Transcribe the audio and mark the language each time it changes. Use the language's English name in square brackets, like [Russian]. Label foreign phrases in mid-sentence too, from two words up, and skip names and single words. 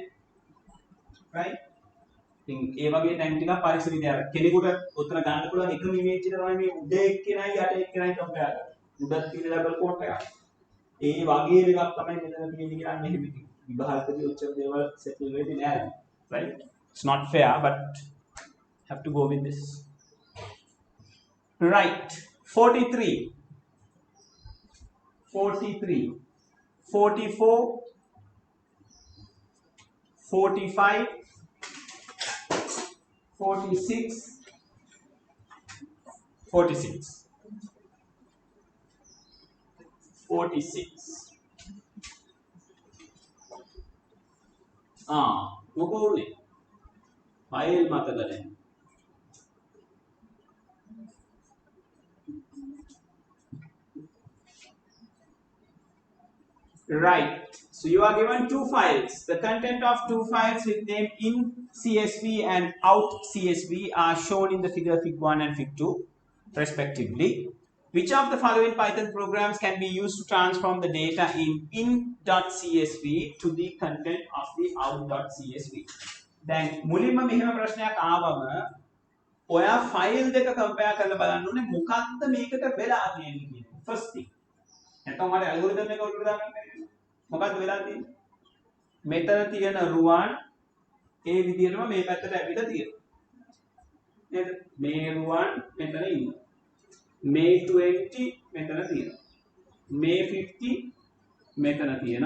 [English] right? [Sinhala] ඉතින් ඒ වගේ ටැම් ටිකක් පරීක්ෂණ විද්‍යාව කෙනෙකුට උත්තර ගන්න පුළුවන් එකම ඉමේජ් එක තමයි මේ උඩ එක්කෙනයි යට එක්කෙනයි කම්පෙයාර් කරන්නේ. උඩත් තියෙන [English] double quote [Sinhala] එකක්. ඒ වගේ එකක් තමයි මෙතන තියෙන්නේ කියලා අන්න එහෙම ඉතින්. විභාගකදී ඔච්චර දේවල් සෙටල් වෙන්නේ නැහැ. [English] right? It's not fair but have to go with this. [Sinhala] Right. 43 44 45 46 46 46 මොකෝ උනේ ෆයිල් මතක නැහැ. [English] Right. So you are given two files. The content of two files with them in CSV and out CSV are shown in the figure Fig 1 and Fig 2 respectively. Which of the following Python programs can be used to transform the data in in.csv to the content of the out.csv? [Sinhala] දැන් මුලින්ම මෙහෙම ප්‍රශ්නයක් ආවම ඔයා ෆයිල් දෙක කම්පෙයාර් කරලා බලන්න ඕනේ මොකක්ද මේකට වෙලා තියෙන්නේ කියන එක. [English] First thing. [Sinhala] නැත්නම් මට ඇල්ගොරිතම් එක උඩට දාන්න බැහැ. මොකක්ද වෙලා තියෙන්නේ? මෙතන තියෙන රුවන් ඒ විදිහටම මේ පැත්තට ඇවිල්ලා තියෙනවා. නේද? මේ රුවන් මෙතන ඉන්නවා. මේ 20 මෙතන තියෙනවා. මේ 50 මෙතන තියෙනවා.